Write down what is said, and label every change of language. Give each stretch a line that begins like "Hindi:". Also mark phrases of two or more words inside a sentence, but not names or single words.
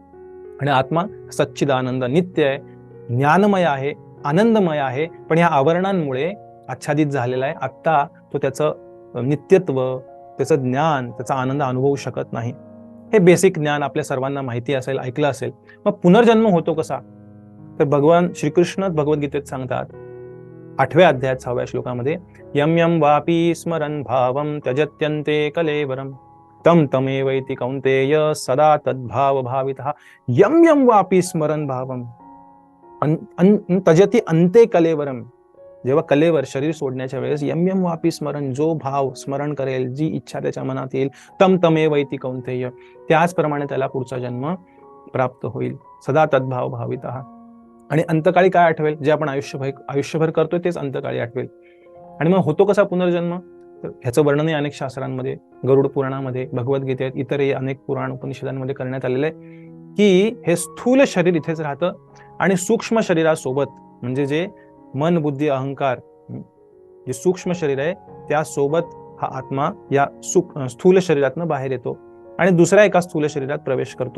Marathi: आणि आत्मा सच्चिदानंद, नित्य आहे, ज्ञानमय आहे, आनंदमय आहे, पण या आवरणांमुळे आच्छादित झालेला आहे. आत्ता तो त्याचं नित्यत्व, त्याचं ज्ञान, त्याचा आनंद अनुभवू शकत नाही. हे बेसिक ज्ञान आपल्या सर्वांना माहिती असेल, ऐकलं असेल. मग पुनर्जन्म होतो कसा? तर भगवान श्रीकृष्ण भगवद्गीतेत सांगतात 8व्या अध्यायात 6व्या श्लोकामध्ये,
Sanskrit: यम यम वापी स्मरन् भावम त्यजत्यन्ते कलेवरम तम तमेवैति कौन्तेय सदा तद्भाव भावितः. यम यम वापी स्मरन् भावम त्यजति अन्ते कलेवरम.
Marathi: जेव्हा कलेवर, शरीर सोडण्याच्या वेळेस,
Sanskrit: यम यम वापी स्मरण,
Marathi: जो भाव स्मरण करेल, जी इच्छा त्याच्या मनात येईल,
Sanskrit: तम तमेवैति कौन्तेय,
Marathi: त्याचप्रमाणे त्याला पुढचा जन्म प्राप्त होईल.
Sanskrit: सदा तद्भाव भावितः.
Marathi: आणि अंतकाळी काय आठवेल? जे आपण आयुष्यभर करतोय तेच अंतकाळी आठवेल. आणि मग होतो कसा पुनर्जन्म? तर ह्याचं वर्णनही अनेक शास्त्रांमध्ये, गरुड पुराणामध्ये, भगवद्गीतेत, इतरही अनेक पुराण उपनिषदांमध्ये करण्यात आलेलं आहे की हे स्थूल शरीर इथेच राहतं आणि सूक्ष्म शरीरासोबत, म्हणजे जे मन, बुद्धी, अहंकार, जे सूक्ष्म शरीर आहे त्यासोबत हा आत्मा या स्थूल शरीरातनं बाहेर येतो आणि दुसऱ्या एका स्थूल शरीरात प्रवेश करतो.